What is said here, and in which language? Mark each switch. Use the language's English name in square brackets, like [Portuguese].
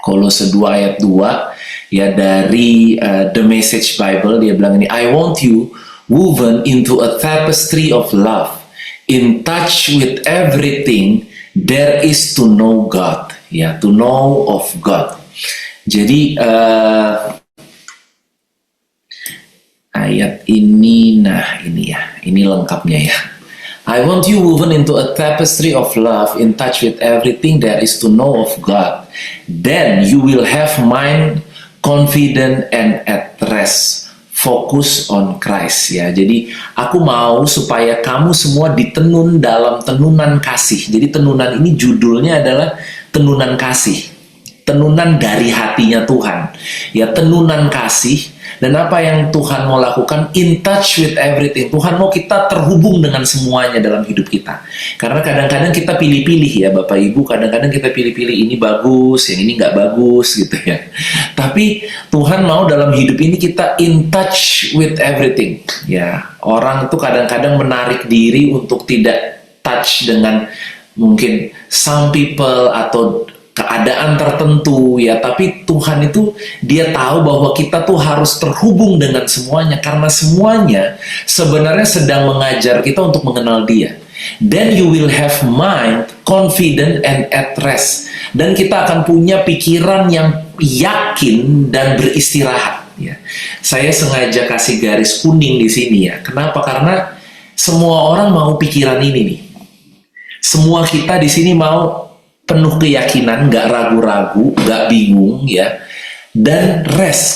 [Indonesian] Kolose 2 ayat 2 ya dari The Message Bible, dia bilang ini, [English] I want you woven into a tapestry of love, in touch with everything there is to know God ya, to know of God. [Indonesian] Jadi ayat ini, nah ini ya, ini lengkapnya ya. [English] I want you woven into a tapestry of love, in touch with everything there is to know of God. Then you will have mind confident and at rest. Focus on Christ ya. [Indonesian] Jadi aku mau supaya kamu semua ditenun dalam tenunan kasih. Jadi tenunan ini judulnya adalah tenunan kasih. Tenunan dari hatinya Tuhan. Ya, tenunan kasih. Dan apa yang Tuhan mau lakukan? [English] In touch with everything. [Indonesian] Tuhan mau kita terhubung dengan semuanya dalam hidup kita. Karena kadang-kadang kita pilih-pilih ya Bapak Ibu. Kadang-kadang kita pilih-pilih ini bagus, yang ini nggak bagus gitu ya. Tapi Tuhan mau dalam hidup ini kita [English] in touch with everything. [Indonesian] Ya, orang itu kadang-kadang menarik diri untuk tidak touch dengan mungkin [English] some people [Indonesian] atau keadaan tertentu ya, tapi Tuhan itu dia tahu bahwa kita tuh harus terhubung dengan semuanya karena semuanya sebenarnya sedang mengajar kita untuk mengenal dia. [English] Then you will have mind confident and at rest. [Indonesian] Dan kita akan punya pikiran yang yakin dan beristirahat ya. Saya sengaja kasih garis kuning di sini ya. Kenapa? Karena semua orang mau pikiran ini nih. Semua kita di sini mau penuh keyakinan, nggak ragu-ragu, nggak bingung ya, dan rest.